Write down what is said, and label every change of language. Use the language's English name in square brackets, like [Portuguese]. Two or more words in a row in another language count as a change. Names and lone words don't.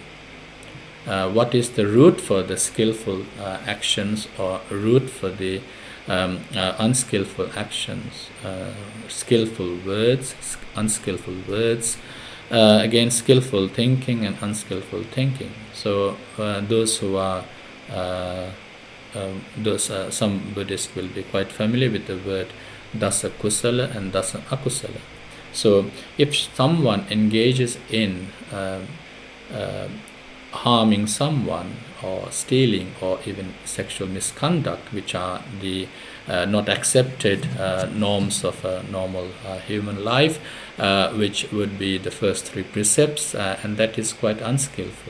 [English] What is the root for the skillful actions, or root for the unskillful actions, skillful words, unskillful words, again skillful thinking and unskillful thinking. So those who are some Buddhists will be quite familiar with the word [Pali] dasa kusala [English] and [Pali] dasa akusala. [English] So if someone engages in harming someone, or stealing, or even sexual misconduct, which are the not accepted norms of a normal human life, which would be the first 3 precepts, and that is quite unskillful.